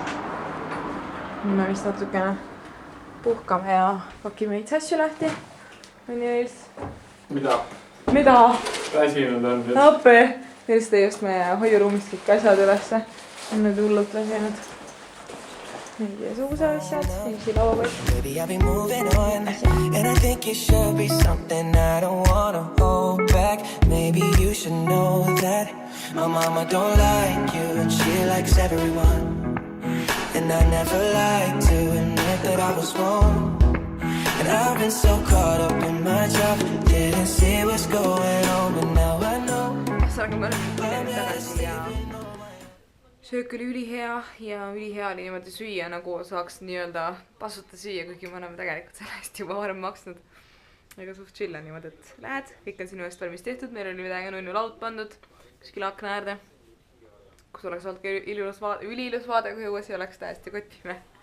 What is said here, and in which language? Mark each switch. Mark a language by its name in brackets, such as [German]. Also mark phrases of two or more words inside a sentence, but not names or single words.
[Estonian] Me vist natukene puhkame ja pakime neid asju lahti. On ju Ils? Mida? Väsinud on nüüd. Appi. Ils tõi just meie hoiuruumist kõik asjad ülesse. On nüüd hullult väsinud. Meie suusaasjad. Ilsi lauakott. [English] Baby, I've been moving on. And I think it should be something I don't wanna hold back. Maybe you should know that my mama don't like you and she likes everyone. And I never liked to admit that I was wrong. And I've been so caught up in my job. Didn't see what's going on, but now I know. [Estonian] Saage ma nüüd tagasi ja söök oli ülihea ja ülihea oli niimoodi süüa, nagu saaks nii-öelda tasuta süüa, kuigi me oleme tegelikult selle eest juba varem maksnud. Aga suht chill on niimoodi, et lähed, kõik on sinu eest valmis tehtud, meil oli midagi nunnu laud pandud kuskil akna äärde, kus oleks olnud ka üliilus vaade, kui õues ei oleks täiesti kottime.